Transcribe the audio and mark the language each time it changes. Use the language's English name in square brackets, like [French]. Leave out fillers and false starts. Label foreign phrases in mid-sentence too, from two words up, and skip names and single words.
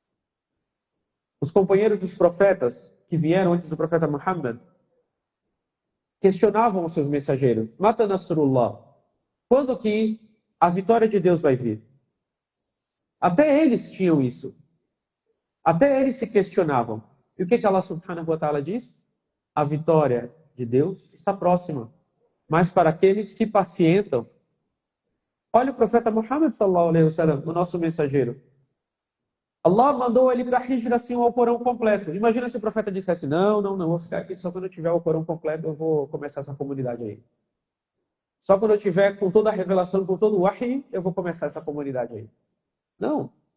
[Portuguese] Os companheiros dos profetas que vieram antes do profeta Muhammad, questionavam os seus mensageiros: [Arabic] متى نصر الله, [Portuguese] quando que a vitória de Deus vai vir? Até eles tinham isso. Até eles se questionavam. E o que [Arabic] الله سبحانه وتعالى [Portuguese] diz? A vitória de Deus está próxima, mas para aqueles que pacientam. Olha o profeta Muhammad [Arabic] صلى الله عليه وسلم, [Portuguese] o nosso mensageiro. Allah mandou ele para a Hijra assim o Alcorão completo. Imagina se o profeta dissesse: não, vou ficar aqui só quando eu tiver o Alcorão completo, eu vou começar essa comunidade aí. Só quando eu tiver com toda a revelação, com todo o wahi, eu vou começar essa comunidade aí. Não.